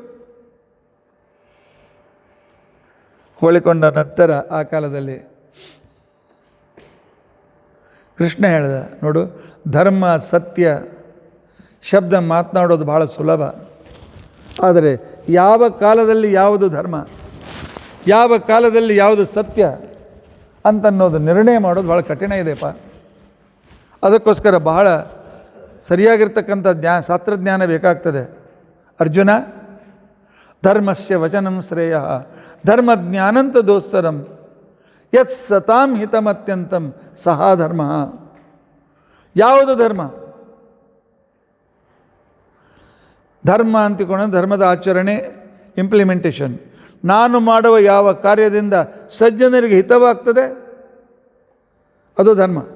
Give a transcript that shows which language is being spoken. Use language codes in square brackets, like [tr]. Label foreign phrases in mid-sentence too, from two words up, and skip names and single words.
[kn] ಹೊಗಳಿಕೊಂಡ ನಂತರ ಆ ಕಾಲದಲ್ಲಿ ಕೃಷ್ಣ ಹೇಳ್ದ, ನೋಡು, ಧರ್ಮ ಸತ್ಯ ಶಬ್ದ ಮಾತನಾಡೋದು ಭಾಳ ಸುಲಭ. ಆದರೆ ಯಾವ ಕಾಲದಲ್ಲಿ ಯಾವುದು ಧರ್ಮ, ಯಾವ ಕಾಲದಲ್ಲಿ ಯಾವುದು ಸತ್ಯ ಅಂತನ್ನೋದು ನಿರ್ಣಯ ಮಾಡೋದು ಭಾಳ ಕಠಿಣ ಇದೆಯಪ್ಪ. ಅದಕ್ಕೋಸ್ಕರ ಬಹಳ ಸರಿಯಾಗಿರ್ತಕ್ಕಂಥ ಶಾಸ್ತ್ರಜ್ಞಾನ ಬೇಕಾಗ್ತದೆ. [sa] ಅರ್ಜುನ, ಧರ್ಮಸ್ಯ ವಚನಂ ಶ್ರೇಯ ಧರ್ಮಜ್ಞಾನಂತ ದೋಸ್ತರಂ ಯತ್ ಸತಾಂ ಹಿತಮತ್ಯಂತಂ ಸಹಾ ಧರ್ಮ. [kn] ಯಾವುದು ಧರ್ಮ? ಧರ್ಮ ಅಂತಿಕೊಂಡು ಧರ್ಮದ ಆಚರಣೆ, ಇಂಪ್ಲಿಮೆಂಟೇಷನ್. ನಾನು ಮಾಡುವ ಯಾವ ಕಾರ್ಯದಿಂದ ಸಜ್ಜನರಿಗೆ ಹಿತವಾಗ್ತದೆ ಅದು ಧರ್ಮ.